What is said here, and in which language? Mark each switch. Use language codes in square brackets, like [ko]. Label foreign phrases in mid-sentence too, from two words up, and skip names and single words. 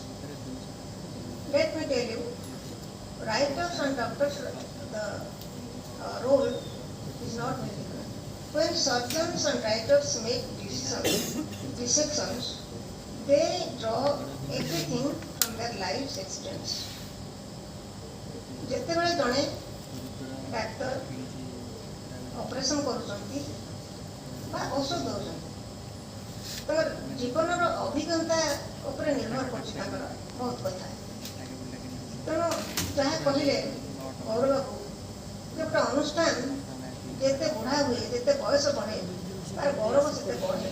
[en] Let me tell you, writers and doctors, the role is not very different. When surgeons and writers make dissections, they draw everything from their life's experience. [or] ଯେତେବେଳେ ଜଣେ ଡାକ୍ତର ଅପରେସନ୍ କରୁଛନ୍ତି ବା ଔଷଧ ଦେଉଛନ୍ତି, ତାଙ୍କର ଜୀବନର ଅଭିଜ୍ଞତା ଉପରେ ନିର୍ଭର କରୁଛି ତାଙ୍କର ବହୁତ କଥା। ତେଣୁ ଯାହା କହିଲେ ଗୌରବ ବାବୁ, ଯେ ଗୋଟେ ଅନୁଷ୍ଠାନ ଯେତେ ବୁଢ଼ା ହୁଏ, ଯେତେ ବୟସ ବଢ଼େ, ତାର ଗୌରବ ସେତେ ବଢ଼େ।